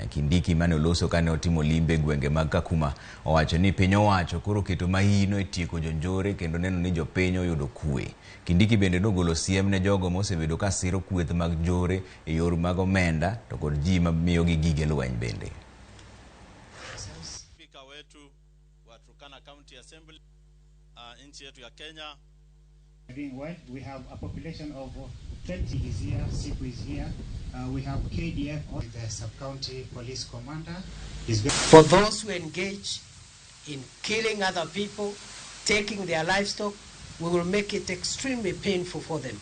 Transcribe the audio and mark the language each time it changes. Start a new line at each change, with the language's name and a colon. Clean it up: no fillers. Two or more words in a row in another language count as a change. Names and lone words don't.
Luo (Kenya and Tanzania): Kindiki mane oloso kane otimo limbe gwenge mag Kakuma owacho ni piny owacho koro keto mahino e tieko jonjore kendo neno ni jopiny oyudo kwe. Kindiki bende nogolo siem ne jogo ma osebedo ka siro kweth mag njore e yor mag omenda to kod ji ma miyogi gige lweny bende.
Swahili: Speaker wetu wa Turkana County Assembly nchi yetu ya Kenya.
English: Doing well. We have a population of 20 is here, SIPU is here. We have KDF, the sub-county police commander. For those who engage in killing other people, taking their livestock, we will make it extremely painful for them.